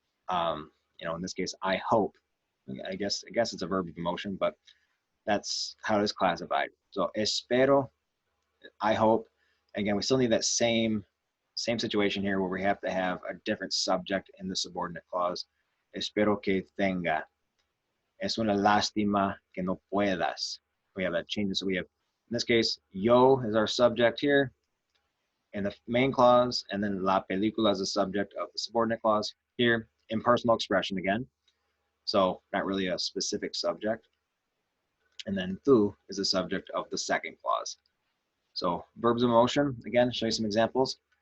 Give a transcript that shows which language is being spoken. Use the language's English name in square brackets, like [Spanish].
[English] You know, in this case, I hope. I guess it's a verb of emotion, but that's how it is classified. So espero, I hope. Again, we still need that same situation here where we have to have a different subject in the subordinate clause. [Spanish] Espero que tenga. Es una lástima que no puedas. [English] We have that change. So we have, in this case, yo is our subject here in the main clause, and then la película is the subject of the subordinate clause here. Impersonal expression again. So not really a specific subject. And then tú is the subject of the second clause. So verbs of motion, again, show you some examples.